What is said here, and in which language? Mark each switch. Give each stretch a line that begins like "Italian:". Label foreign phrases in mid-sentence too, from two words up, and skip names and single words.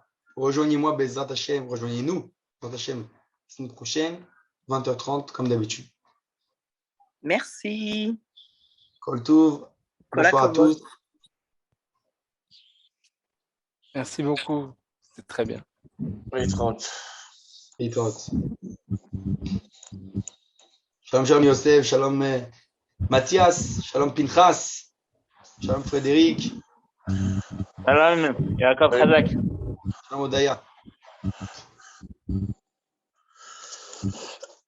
French: Rejoignez-moi,
Hebrew: בעזרת השם,
French: rejoignez-nous,
Hebrew: בעזרת השם,
French: la semaine prochaine, 20h30, comme d'habitude. Merci.
Hebrew: כל טוב.
French: Bonsoir à tous. Merci beaucoup. C'est très bien. Oui, 30.
Hebrew: שלום, שלום יוסף, שלום מתיאס, שלום פנחס, שלום פרדריק. שלום, יעקב חזק. שלום הודיה.